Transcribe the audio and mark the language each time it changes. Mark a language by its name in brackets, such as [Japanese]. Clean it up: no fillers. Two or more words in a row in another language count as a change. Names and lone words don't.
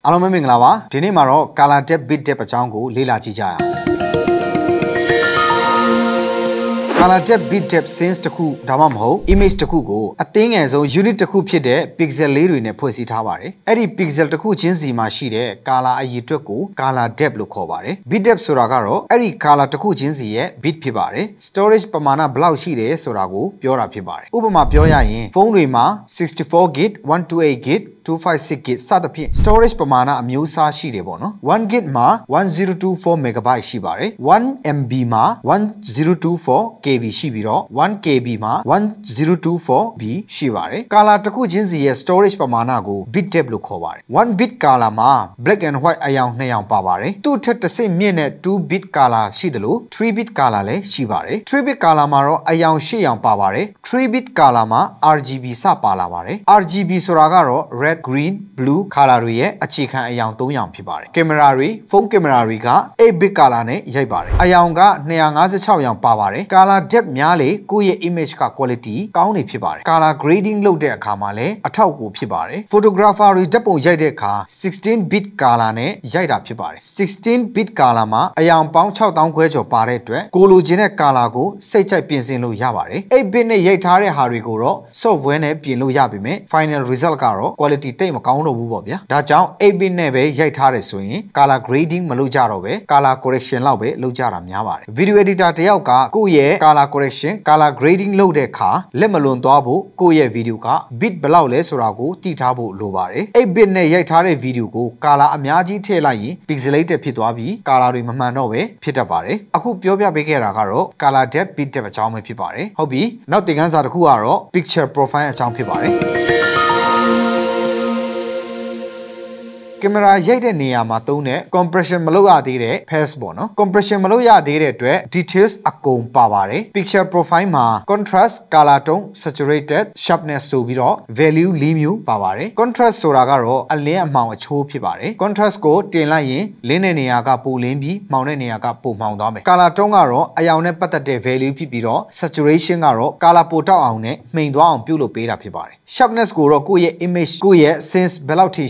[Burmese] အားလုံးပဲမင်္ဂလာပါဒီနေ့မှာတော့ [English] color depth bit depth [Burmese] အကြောင်းကိုလေ့လာကြည့်ကြရအောင် [English] color depth bit depth sense [Burmese] တခုဒါမှမဟုတ် image တခုကိုအသေးငယ်ဆုံး unit တခုဖြစ်တဲ့ pixel လေးတွေနဲ့ဖွဲ့စည်းထားပါတယ်အဲ့ဒီ pixel တခုချင်းစီမှာရှိတဲ့ color အရေအတွက်ကို [English] color depth [Burmese] လို့ခေါ်ပါတယ် [English] bit depth [Burmese] ဆိုတာကတော့အဲ့ဒီ color တခုချင်းစီရဲ့ bit ဖြစ်ပါတယ် storage ပမာဏဘယ်လောက်ရှိတယ်ဆိုတာကိုပြောတာဖြစ်ပါတယ်ဥပမာပြောရရင်ဖုန်းတွေမှာ 64GB 128GB 256GB စသဖြင့် storage ပမာဏ အမျိုးအစားရှိတယ်ပေါ့နော် 1GB မှာ 1024MB ရှိပါတယ် 1MB မှာ 1024KB ရှိပြီးတော့ 1KB မှာ 1024B ရှိပါတယ် color တစ်ခုချင်းစီရဲ့ storage ပမာဏကို [English] bit depth [Burmese] လို့ခေါ်ပါတယ် [English] 1 bit color [Burmese] မှာ [English] black and white [Burmese] အယောင်2ယောင်ပါပါတယ်သူ့ထက်တစ်ဆင့်မြင့်တဲ့ [English] 2 bit color [Burmese] ရှိတယ်လို့ [English] 3 bit color [Burmese] လည်းရှိပါတယ် [English] 3 bit color [Burmese] မှာတော့အယောင်8ယောင်ပါပါတယ် [English] 3 bit color [Burmese] မှာ RGB စပါလာပါတယ် RGB ဆိုတာကတော့ [English] red green blue color [Burmese] တွေရဲ့အခြေခံအယောင်3ယောင်ဖြစ်ပါတယ်ကင်မရာတွေဖုန်းကင်မရာတွေက [English] 8 bit color [Burmese] နဲ့ရိုက်ပါတယ်အယောင်က256ယောင်ပါပါတယ် [English] color depth [Burmese] များလေကိုယ့်ရဲ့ image က quality ကောင်းနေဖြစ်ပါတယ် [English] color grading [Burmese] လုပ်တဲ့ အခါမှာလည်းအထောက်အကူဖြစ်ပါတယ် photographer တွေဓာတ်ပုံရိုက်တဲ့အခါ [English] 16 bit color [Burmese] နဲ့ရိုက်တာဖြစ်ပါတယ် [English] 16 bit color [Burmese] မှာအယောင်ပေါင်း6000ခွဲကျော်ပါတဲ့အတွက်ကိုလိုချင်တဲ့ color ကိုစိတ်ကြိုက်ပြင်ဆင်လို့ရ ပါတယ်8 bit နဲ့ရိုက်ထားတဲ့ဟာတွေကိုတော့ software နဲ့ပြင်လို့ရပါမယ် [English] final result [Burmese] ကတော့ quality တိတ်မကောင်းတော့ဘူးပေါ့ဗျာဒါကြောင့်8 bit နဲ့ပဲရိုက်ထားတယ်ဆို ရင် [English] color grading [Burmese] မလုပ်ကြတော့ပဲ [English] color correction [Burmese] လောက်ပဲလုပ်ကြတာများပါတယ် video editor တယောက်ကကိုယ့်ရဲ့ [English] color correction color grading [Burmese] လုပ်တဲ့အခါလက်မလွန်သွားဖို့ကိုယ့်ရဲ့ video က bit ဘယ်လောက်လဲဆိုတာကိုသိထားဖို့လိုပါတယ်8 bit နဲ့ရိုက်ထားတဲ့ video ကို color အများကြီးထည့်လိုက်ရင် pixelated ဖြစ်သွားပြီး color တွေမမှန်တော့ပဲဖြစ်တတ်ပါတယ်အခုပြောပြပေးခဲ့တာကတော့ [English] color depth bit depth [Burmese] အကြောင်းပဲဖြစ်ပါတယ်ဟုတ်ပြီနောက်သင်ခန်းစာတစ်ခုကတော့ [English] picture profile [Burmese] အကြောင်းဖြစ်ပါတယ် ကင်မရာရိုက်တဲ့နေရာမှာသုံးတဲ့ compression မလုပ်ရသေးတဲ့ pass ပေါ့နော် compression မလုပ်ရသေးတဲ့အတွက် details အကုန်ပါပါတယ် [English] picture profile [Burmese] မှာ [English] contrast color tone saturated sharpness [Burmese] ဆိုပြီးတော့ value ၄မျိုးပါပါတယ် contrast ဆိုတာကတော့အ လင်းအမှောင်အချိုးဖြစ်ပါတယ် contrast ကိုတင်လိုက်ရင်လင်းတဲ့နေရာကပိုလင်းပြီးမှောင်တဲ့နေရာကပိုမှောင်သွားမယ် [English] color tone [Burmese] ကတော့အယောင်နဲ့ပတ်သက်တဲ့ value ဖြစ်ပြီး တော့ saturation ကတော့ color ပိုတောက်အောင်နဲ့မှိန်သွားအောင်ပြုလုပ်ပေးတာဖြစ်ပါတယ် sharpness ကိုတော့ကိုယ့်ရဲ့ image ကိုယ့်ရဲ့ sense ဘယ်လောက်ထိ